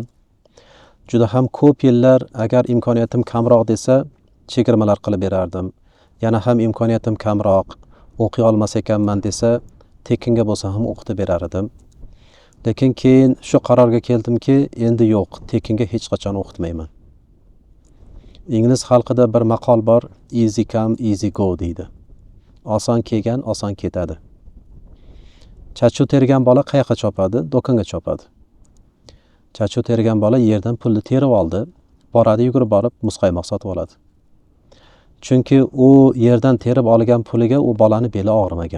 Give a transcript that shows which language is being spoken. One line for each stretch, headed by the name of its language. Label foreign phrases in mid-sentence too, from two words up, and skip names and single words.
Uzbek: Juda ham ko'p yillar agar imkoniyatim kamroq desa, chegirmalar qilib berardim. Yana ham imkoniyatim kamroq, o'qiy olmas ekanman desa, tekinga bo'lsa ham o'qitib berar edim. Lekin keyin shu qarorga keldimki, endi yo'q, tekinga hech qachon o'qitmayman. Ingliz xalqida bir maqol bor,
English: easy come, easy go
Uzbek: deydi. Oson kelgan, oson ketadi. Chachu tergan bola qayoqqa chopadi? Do'konga chopadi. Chachu tergan bola yerdan pulni terib oldi, boradi yugurib borib muzqaymoq sotib oladi. Chunki u yerdan terib olgan puliga u bolani beli og'rimagan.